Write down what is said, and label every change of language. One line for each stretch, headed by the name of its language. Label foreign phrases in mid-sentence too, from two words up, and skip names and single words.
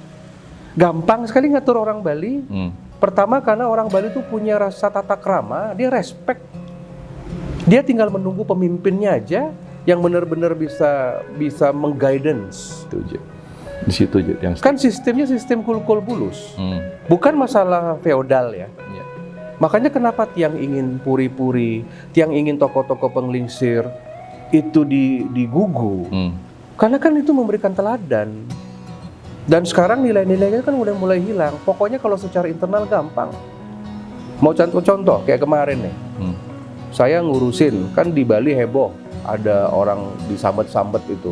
Indonesian: Gampang sekali ngatur orang Bali. Pertama karena orang Bali itu punya rasa tata krama, dia respect. Dia tinggal menunggu pemimpinnya aja yang benar-benar bisa mengguidance. Di situ yang kan sistemnya sistem kulkul bulus, bukan masalah feodal ya. Makanya kenapa Tiang ingin puri-puri, Tiang ingin tokoh-tokoh penglingsir itu digugu, karena kan itu memberikan teladan. Dan sekarang nilai-nilainya kan udah mulai hilang. Pokoknya kalau secara internal gampang. Mau contoh kayak kemarin nih. Saya ngurusin, kan di Bali heboh, ada orang disambet-sambet itu,